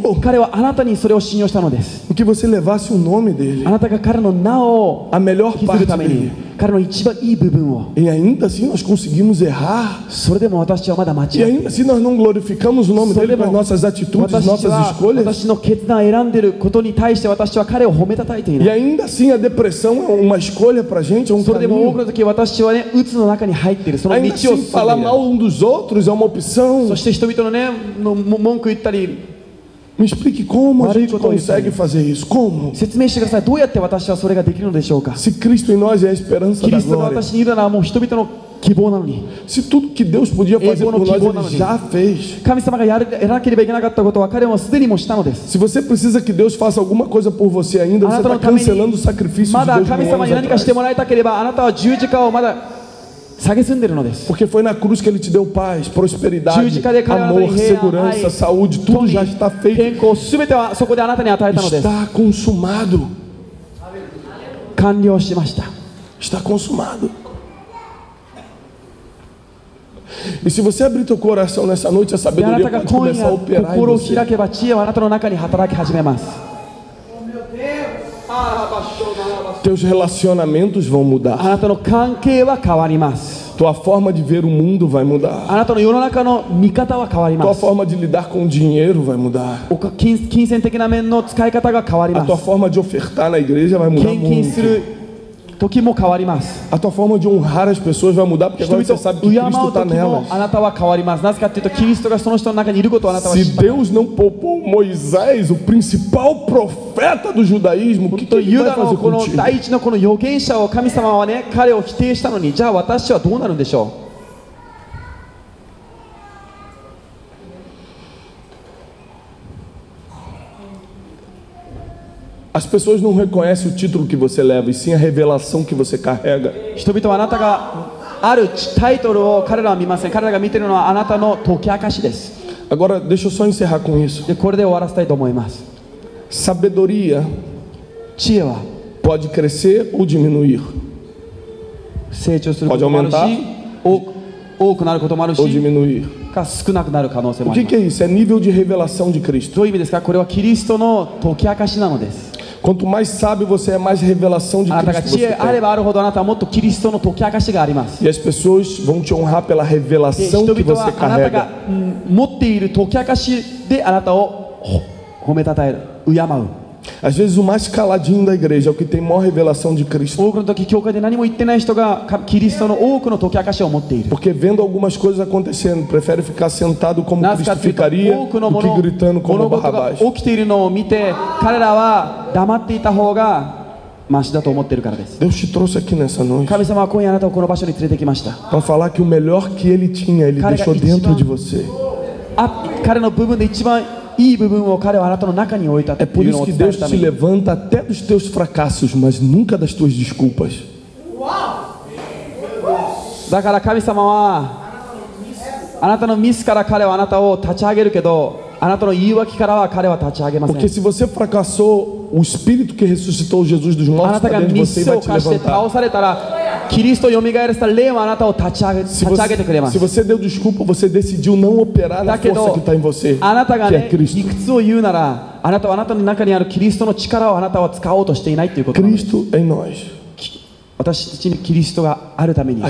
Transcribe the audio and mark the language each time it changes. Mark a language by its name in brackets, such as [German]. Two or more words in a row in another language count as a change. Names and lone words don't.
[Japanese] 彼はあなたにそれを信用したのです。 [Portuguese] em que você levasse o nome dele, [Japanese] あなたが彼の名を [Portuguese] a melhor [Japanese] 引き継 [Portuguese] parte [Japanese] ぐために [Portuguese] dele. [Japanese] 彼の一番いい部分を、 [Portuguese] E ainda assim nós conseguimos errar. [Japanese] それでも私はまだ間違 [Portuguese] E [Japanese] っている。 [Portuguese] ainda assim nós não glorificamos o nome dele com as nossas atitudes, [Japanese] 私 [Portuguese] nossas [Japanese] は [Portuguese] escolhas. [Japanese] 私の決断を選んでいることに対して私は彼を褒めたたいてい [Portuguese] E [Japanese] ない。 [Portuguese] ainda assim a depressão é uma escolha pra gente, é um [Japanese] それでも多 [Portuguese] caminho. [Japanese] くの時私はね、鬱の中に入っている。その道 [Portuguese] Ainda [Japanese] を進ん [Portuguese] assim [Japanese] でい [Portuguese] falar [Japanese] る。 [Portuguese] mal um dos outros é uma opção. [Japanese] そして人々のね、文句言ったり [Portuguese] Me explique como a gente Marico, tô consegue fazer isso. Como? [Japanese] 説明してください。どうやって私はそれができるのでしょうか。 [Portuguese] Se Cristo em nós é a esperança [Japanese] キ [Portuguese] da [Japanese] リストが [Portuguese] glória. [Japanese] 私にいるならもう人々の希望なのに、 [Portuguese] Se tudo que Deus podia fazer por nós, Ele já fez. [Japanese] 神様がやらなければいけなかったことは彼はすでにもしたのです。 [Portuguese] Se você precisa que Deus faça alguma coisa por você ainda, [Japanese] あ [Portuguese] você [Japanese] なた [Portuguese] está [Japanese] のために [Portuguese] cancelando o sacrifício [Japanese] ま [Portuguese] de [Japanese] だ [Portuguese] Deus [Japanese] 神 [Portuguese] mil [Japanese] 様 [Portuguese] anos [Japanese] に何かして [Portuguese] atrás. [Japanese] もらいたければあなたは十字架をまだ下げすんでるのです。 [Portuguese] Porque foi na cruz que Ele te deu paz, [Japanese] 十 [Portuguese] prosperidade, [Japanese] 字架で彼はあなたに [Portuguese] amor, [Japanese] 平安、愛、 [Portuguese] segurança, saúde, tudo já está feito. [Japanese] 健康すべてはそこであなたに与えたのです。 [Portuguese] Está consumado. [Japanese] 完了しました。 [Portuguese] Está consumado. E se você abrir teu coração nessa noite, a [Japanese] であな [Portuguese] sabedoria [Japanese] たが [Portuguese] pode [Japanese] 今 [Portuguese] começar a [Japanese] 夜 [Portuguese] operar em [Japanese] 心を [Portuguese] você. [Japanese] 開けば知恵はあなたの中に働き始めます。 [Portuguese] Teus relacionamentos vão [Japanese] あ [Portuguese] mudar. [Japanese] なたの関係は変わります。 [Portuguese] Tua forma de ver o mundo vai mudar. [Japanese] あなたの世の中の見方は変わり [Portuguese] Tua [Japanese] ます。 [Portuguese] forma de lidar com o dinheiro vai mudar. [Japanese] 金銭的な面の使い方が変わり [Portuguese] A [Japanese] ま [Portuguese] tua [Japanese] す。 [Portuguese] forma de ofertar na igreja vai mudar [Japanese] 献金す [Portuguese] muito. [Japanese] る時も変わります。 [Portuguese] A tua forma de honrar as pessoas vai mudar porque [Japanese] 人 [Portuguese] agora [Japanese] 々 [Portuguese] você sabe [Japanese] を [Portuguese] que [Japanese] 敬う [Portuguese] Cristo está [Japanese] 時も [Portuguese] nelas. [Japanese] あなたは変わります。なぜかというとキリストがその人の中にいることをあなたは知 [Portuguese] Se [Japanese] った。 [Portuguese] Deus não poupou Moisés, o principal profeta do judaísmo, o que, que [Japanese] と [Portuguese] ele [Japanese] ユ [Portuguese] vai [Japanese] ダの [Portuguese] fazer [Japanese] この [Portuguese] contigo? [Japanese] 第一のこの預言者を神様はね、彼を否定したのに、じゃあ私はどうなるんでしょう。 [Portuguese] As pessoas não reconhecem o título que você leva, e sim a revelação que você carrega. [Japanese] 人々はあなたがあるタイトルを彼らは見ません。彼らが見ているのはあなたの解き明かしです。 [Portuguese] Agora, deixa eu só encerrar com isso. [Japanese] でこれで終わらせたいと思います。 [Portuguese] Sabedoria [Japanese] 知恵は [Portuguese] pode crescer ou diminuir, [Japanese] 成長することもあるし、多くなることもある [Portuguese] ou [Japanese] し、 [Portuguese] diminuir. [Japanese] か少なくなる可能性も [Portuguese] O [Japanese] あ [Portuguese] que, [Japanese] りま [Portuguese] que [Japanese] す。 [Portuguese] é isso? É nível de revelação de Cristo. [Japanese] どういう意味ですか。これはキリストの解き明かしなのです。 [Portuguese] Quanto mais sábio você é, mais revelação de [Japanese] あなたが [Portuguese] Cristo [Japanese] 知 [Portuguese] você [Japanese] 恵あれ [Portuguese] tem. [Japanese] ばあるほどあなたはもっとキリストの解き明かしがあります。 [Portuguese] E as pessoas vão te honrar pela [Japanese] で [Portuguese] revelação [Japanese] 人 [Portuguese] que [Japanese] 々 [Portuguese] você [Japanese] はあなたが [Portuguese] carrega. [Japanese] 持っている解き明かしであなたを褒めたたえる、敬う。 [Portuguese] Às vezes o mais caladinho da igreja é o que tem maior revelação de Cristo. [Japanese] 多くの時教会で何も言ってない人がキリストの多くの解き明かしを持っている。 [Portuguese] Porque vendo algumas coisas acontecendo, prefere ficar sentado como [Japanese] なぜか [Portuguese] Cristo [Japanese] というと [Portuguese] ficaria [Japanese] 多くの [Portuguese] do que gritando como [Japanese] 物事が [Portuguese] Barrabás. [Japanese] 起きているのを見て彼らは黙っていた方がマシだと思っているからです。 [Portuguese] Deus te trouxe aqui nessa noite [Japanese] 神様は今夜あなたをこの場所に連れてきました。 [Portuguese] para falar que o melhor que Ele tinha, Ele Cara, deixou isso dentro não- de você. [Japanese] 彼の部分で一番いい部分を彼はあなたの中に置いたと [Portuguese] É por [Japanese] いうの [Portuguese] isso [Japanese] を [Portuguese] que [Japanese] 伝え [Portuguese] Deus [Japanese] るた [Portuguese] te [Japanese] めに。 [Portuguese] levanta até dos teus fracassos, mas nunca das tuas desculpas. [Japanese] だから神様はあなたのミスから彼はあなたを立ち上げるけど、あなたの言い訳からは彼は立ち上げません。 [Portuguese] Porque se você fracassou, o Espírito que ressuscitou Jesus dos [Japanese] あ [Portuguese] mortos [Japanese] なた [Portuguese] está [Japanese] が [Portuguese] dentro de [Japanese] ミ [Portuguese] você e [Japanese] ス [Portuguese] vai [Japanese] を [Portuguese] te [Japanese] 犯して [Portuguese] levantar. [Japanese] 倒されたら、キリストを蘇らせた霊はあなたを立ち上げ [Portuguese] Se [Japanese] てくれま [Portuguese] você, [Japanese] す。 [Portuguese] se você deu desculpa, você decidiu não operar na [Japanese] だけ [Portuguese] força [Japanese] ど [Portuguese] que está em você, [Japanese] あなたが [Portuguese] que é [Japanese] ね、 [Portuguese] Cristo. [Japanese] 理屈を言うなら、あなたはあなたの中にあるキリストの力をあなたは使おうとしていないということなんです。 [Portuguese] Cristo em nós, [Japanese] 私たちにキリストがあるために、